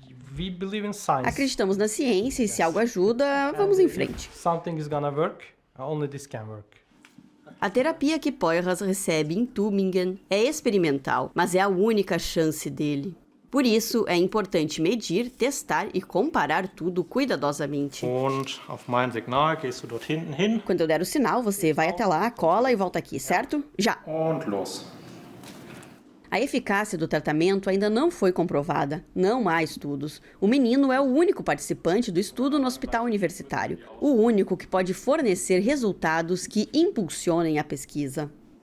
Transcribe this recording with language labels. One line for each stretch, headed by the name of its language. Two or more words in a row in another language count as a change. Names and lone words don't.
English: We believe in science.
Portuguese: Acreditamos na ciência e se algo ajuda, vamos em frente.
English: Something is gonna work, only this can work.
Portuguese: A terapia que Poyras recebe em Tübingen é experimental, mas é a única chance dele. Por isso, é importante medir, testar e comparar tudo cuidadosamente.
German: Und auf mein Signal gehst du dort hinten hin.
Portuguese: Quando eu der o sinal, você vai até lá, cola e volta aqui, certo? Já!
German: Und los.
Portuguese: A eficácia do tratamento ainda não foi comprovada. Não há estudos. O menino é o único participante do estudo no hospital universitário. O único que pode fornecer resultados que impulsionem a pesquisa.